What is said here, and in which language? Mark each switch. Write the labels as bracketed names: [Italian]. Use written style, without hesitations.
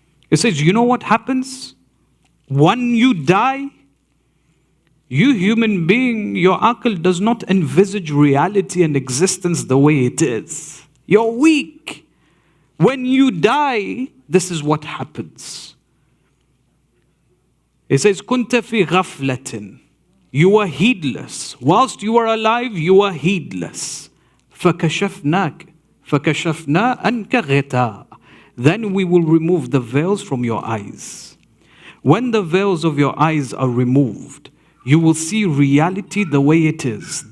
[English] It says, you know what happens? When you die, you human being, your aql does not envisage reality and existence the way it is. You're weak. When you die, this is what happens. It says, [Arabic] كُنْتَ فِي غَفْلَةٍ. [English] You are heedless. Whilst you are alive, you are heedless. [Arabic] فَكَشَفْنَا أَنْكَ غِطَاءً. [English] Then we will remove the veils from your eyes. When the veils of your eyes are removed, you will see reality the way it is.